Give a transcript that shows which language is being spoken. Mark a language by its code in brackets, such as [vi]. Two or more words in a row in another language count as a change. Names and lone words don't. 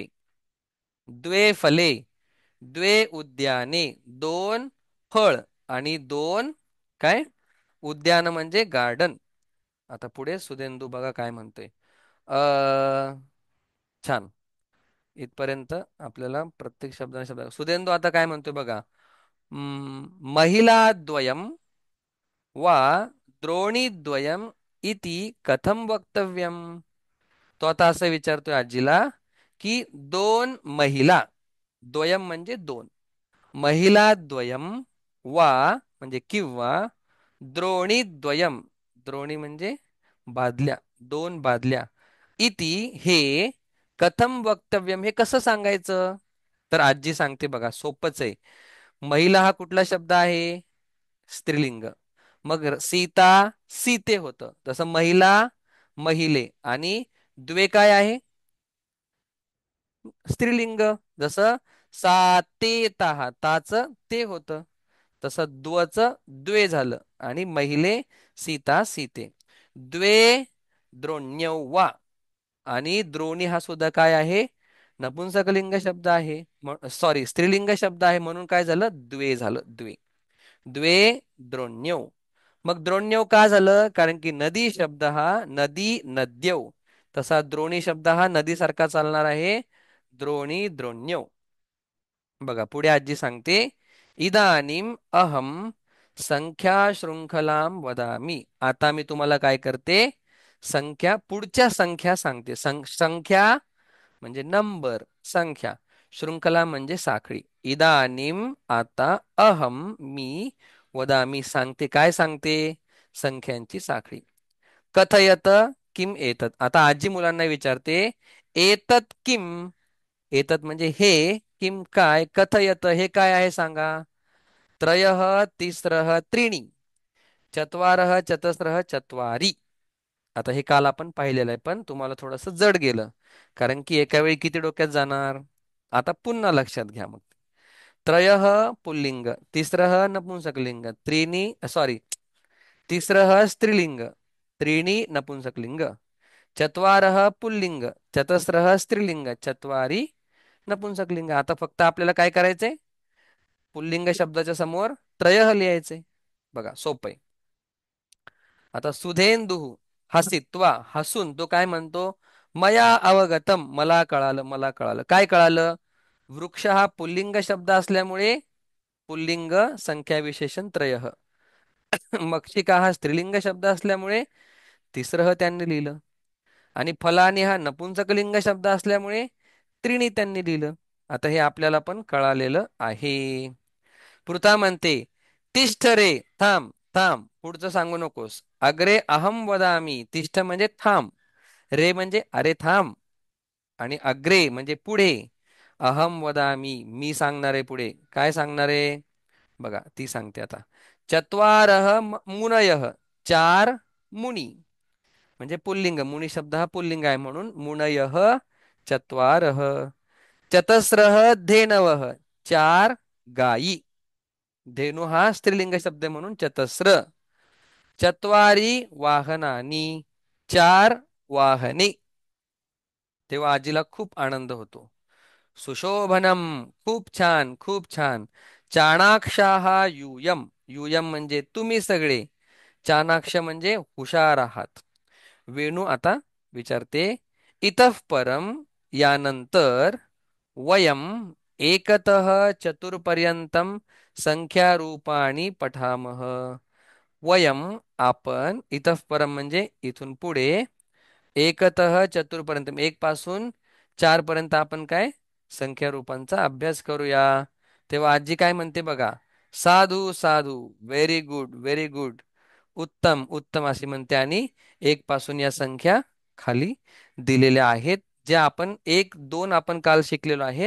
[sa] द्वे फले, द्वे उद्याने, [mr] दोन फळ, आणि दोन काय, उद्यान म्हणजे गार्डन. आता पुढे सुधेंदू बघा काय म्हणतोय. अ छान. इथपर्यंत आपल्याला प्रत्येक शब्द सुधेंदू आता काय म्हणतोय बघा. [sa] महिला द्वयम वा द्रोणीद्वयम इति कथम वक्तव्यम. [mr] तो आता असं विचारतोय आजीला, की दोन महिला, द्वयम म्हणजे दोन, [sa] महिला द्वयम वा [mr] म्हणजे किंवा, [sa] द्रोणी द्वयम, [mr] द्रोणी म्हणजे बादल्या, दोन बादल्या, इति हे, [sa] कथम वक्तव्यम [mr] हे कसं सांगायचं. तर आजी सांगते बघा, सोपच आहे. महिला हा कुठला शब्द आहे, स्त्रीलिंग. मग सीता सीते होतं, तसं महिला महिले, आणि द्वे काय आहे, स्त्रीलिंग. जसं सातेता, ताच ते होतं, तसं द्वच द्वे झालं, आणि महिले सीता सीते. [sa] द्वे द्रोण्यवा, [mr] आणि द्रोणी हा सुद्धा काय आहे, नपुंसकलिंग शब्द आहे, सॉरी स्त्रीलिंग शब्द आहे, म्हणून काय झालं, द्वे झालं, [sa] द्वे. द्वे द्रोण्यौ. [mr] मग द्रोण्यौ का झालं, कारण की नदी शब्द हा [sa] नदी नद्यौ, [mr] तसा द्रोणी शब्द हा नदीसारखा चालणार आहे, [sa] द्रोणी द्रोण्यौ. [mr] बघा पुढे आजी सांगते, [sa] इदानीम अहम संख्या शृंखलाम वदामी. [mr] आता मी तुम्हाला काय करते, संख्या, पुढच्या संख्या सांगते. संख्या म्हणजे नंबर, संख्या. शृंखला म्हणजे साखळी. इदानीम आता, अहम मी, वदामी सांगते, काय सांगते, संख्यांची साखळी. [sa] कथयत किम एतत. [mr] आता आजी मुलांना विचारते, [sa] एतत किम, [mr] एतत म्हणजे हे, किम काय, कथयत हे काय आहे सांगा. [sa] त्रयः तिस्रः त्रीणि, चत्वारः चतस्रः चत्वारि. [mr] आता हे काल आपण पाहिलेलं आहे, पण तुम्हाला थोडंसं जड गेलं, कारण की एका वेळी किती डोक्यात जाणार. आता पुन्हा लक्षात घ्या मग. त्रयः पुल्लिंग, तिसरः नपुंसकलिंग, त्रीणि सॉरी, तिसरः स्त्रीलिंग, त्रीणि नपुंसकलिंग, चत्वारः पुल्लिंग, चतस्रः स्त्रीलिंग, चत्वारी नपुंसकलिंग. आता फक्त आपल्याला काय करायचंय, पुल्लिंग शब्दाच्या समोर त्रयः लिहायचे. बघा सोपं आहे. आता सुधेंदु हसित्वा, हसून तो काय म्हणतो, [sa] मया अवगतम, [mr] मला कळालं, मला कळालं. काय कळालं, वृक्ष हा पुल्लिंग शब्द असल्यामुळे पुल्लिंग संख्या विशेषण त्रयः. मक्षिका हा स्त्रीलिंग शब्द असल्यामुळे तिसरं त्यांनी लिहिलं. आणि फलानी हा नपुंसकलिंग शब्द असल्यामुळे त्रिणी त्यांनी लिहिलं. आता हे आपल्याला पण कळालेलं आहे. पृथा म्हणते, [sa] तिष्ठ रे, [mr] थांब थांब, पुढचं सांगू नकोस. [sa] अग्रे अहम वदामी, [mr] तिष्ठ म्हणजे थांब, रे म्हणजे अरे थांब, आणि अग्रे म्हणजे पुढे. [sa] अहम वदामी, [mr] मी सांगणार आहे पुढे. काय सांगणार आहे? बघा ती सांगते आता. [sa] चत्वारः मुनयः, [mr] चार मुनी. म्हणजे पुल्लिंग, मुनी शब्द हा पुल्लिंग आहे म्हणून [sa] मुनयः चत्वारः. चतस्रः धेनवः, [mr] चार गायी. धेनु हा स्त्रीलिंग शब्द आहे म्हणून चतस्र. [sa] चत्वारी वाहनानी, [mr] चार वाहने. तेव्हा आजीला खूप आनंद होतो. सुशोभनम, खूप छान खूप छान. [sa] चाणाक्षाः यूयम, [mr] यूयम म्हणजे तुम्ही सगळे. चाणाक्ष म्हणजे हुशार आहात. वेणू आता विचारते, [sa] इतः परम, यानंतर, वयम एकतः चतुर्पर्यंतम संख्यारूपाणी पठामः. [mr] वयम आपण, [sa] इतः परम [mr] म्हणजे इथून पुढे, एकतः चतुर्पर्यंत एक पासून चार पर्यंत आपण काय संख्या रूपांचा अभ्यास करूया. तेव्हा आजी काय म्हणते बघा. [sa] साधू साधू, [en] very good very good, [mr] उत्तम उत्तम अशी म्हणते. आणि एक पासून या संख्या खाली दिलेल्या आहेत, ज्या आपण एक दोन आपण काल शिकलेलो आहे.